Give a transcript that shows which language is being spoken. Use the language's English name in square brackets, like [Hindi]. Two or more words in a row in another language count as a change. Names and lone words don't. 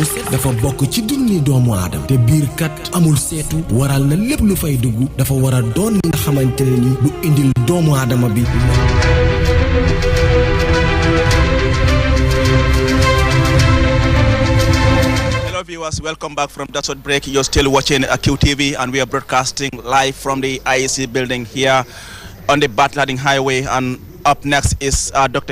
[Wolof] dafa bokk ci dunni doomu aadama te biir kat amul seetu waral na lépp lu fay dugg dafa war a doon li nga xamante ne ni lu indil doomu aadama bi. [English] Hello viewers, welcome back from that short break. You're still watching QTV and we are broadcasting live from the IEC building here on the Batlading Highway, and up next is Dr.